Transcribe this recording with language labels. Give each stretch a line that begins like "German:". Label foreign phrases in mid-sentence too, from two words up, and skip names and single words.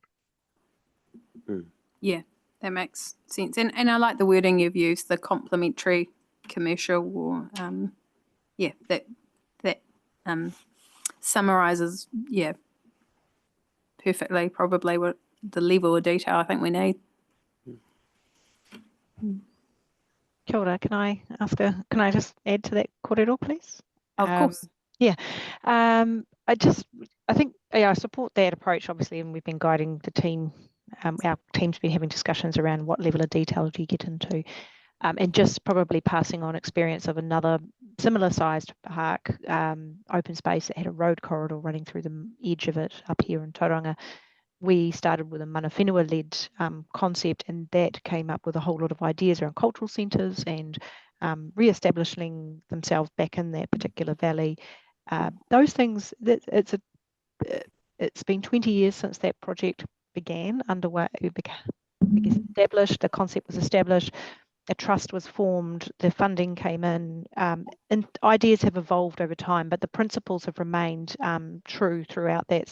English: Yeah, that makes sense. And I like the wording you've used, the complementary commercial, or that summarizes perfectly probably what the level of detail I think we need.
Māori: Kia ora,
English: can I just add to that kōrero, please? Of course. Yeah. I think I support that approach, obviously, and we've been guiding the team. Our team's been having discussions around what level of detail do you get into, and just probably passing on experience of another similar sized park, open space that had a road corridor running through the edge of it up here in Tauranga. We started with a
Māori: mana whenua-
English: led concept, and that came up with a whole lot of ideas around cultural centres and re-establishing themselves back in that particular valley. Those things, it's been 20 years since that project began, underway, established, the concept was established, a trust was formed, the funding came in, and ideas have evolved over time, but the principles have remained true throughout that.